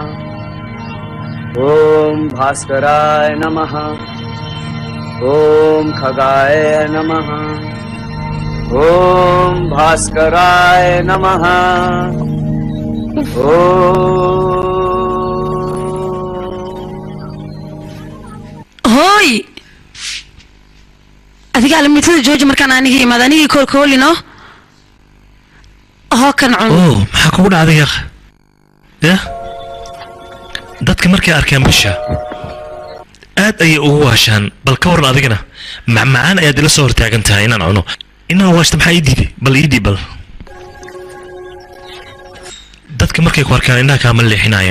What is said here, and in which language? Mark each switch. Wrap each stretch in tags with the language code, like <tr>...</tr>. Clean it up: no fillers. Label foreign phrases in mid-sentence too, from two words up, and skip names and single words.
<sa>ओम भास्कराय नमः ओम खगाय नमः ओम भास्कराय नमः</sa> <so>هوي adiga almitada jooji markaan aniga imaad anigii koolkoolino</so> <ar>هو كان</ar> <so>اوه maxaa kugu dhacday yaq ya dadka markay arkeen bisha aad ay ugu waashaan bal ka waran adigana macmacaan ayaad ila soo hortaagan tahay inaan cuno inaan waashta maxaa ii diiday bal ii diib bal dadka markay ku arkaan indhaha kaama leexinayaan</so>